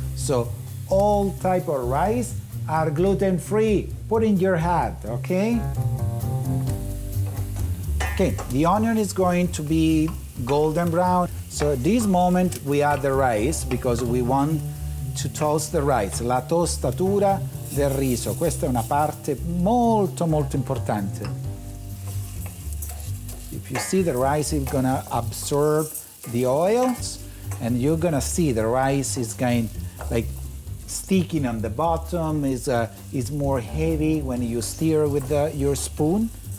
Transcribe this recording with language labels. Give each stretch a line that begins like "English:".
English: So all type of rice are gluten-free. Put in your head, okay? Okay, the onion is going to be golden brown. So at this moment we add the rice because we want to toast the rice.
Italian: La tostatura del riso. Questa è una parte molto molto importante.
English: If you see, the rice is gonna absorb the oils, and you're gonna see the rice is going like sticking on the bottom, is more heavy when you stir with your spoon.